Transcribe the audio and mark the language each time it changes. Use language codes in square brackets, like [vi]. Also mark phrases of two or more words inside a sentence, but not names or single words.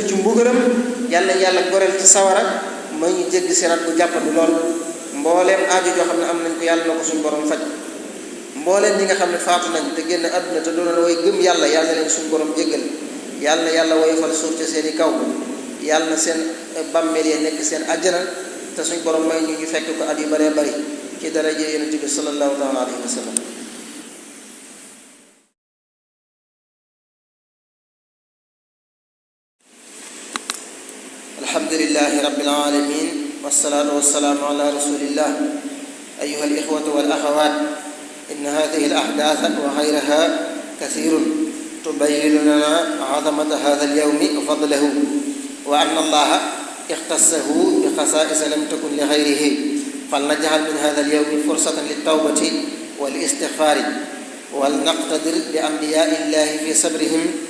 [wo] ci mbugaram yàlla nañu yàlla goreel ci sawara may ñu jéggi siraat bu jàppandi lool mbooleem aajo joo xam ne am nañ ko yàlla na ko suñu borom faj mbooleem ñi nga xam ne faatu nañ te génn àdduna te doon way gëm yàlla yàlla leen suñu borom jéggal yàlla na yàlla woyofal suuf ci seen i kaw yàlla na seen bàmmeel yi nekk seen àjjana te suñu borom may ñu fekk ko at yu bëree bëri ci daraja yonent bi [ar] صلى الله تعالى عليه وسلم الحمد لله رب العالمين والصلاة والسلام على رسول الله أيها الإخوة والأخوات إن هذه الأحداث وغيرها كثير تبين لنا عظمة هذا اليوم وفضله وأن الله اختصه بخصائص لم تكن لغيره فلنجعل من هذا اليوم فرصة للتوبة والاستغفار ولنقتدر بأنبياء الله في صبرهم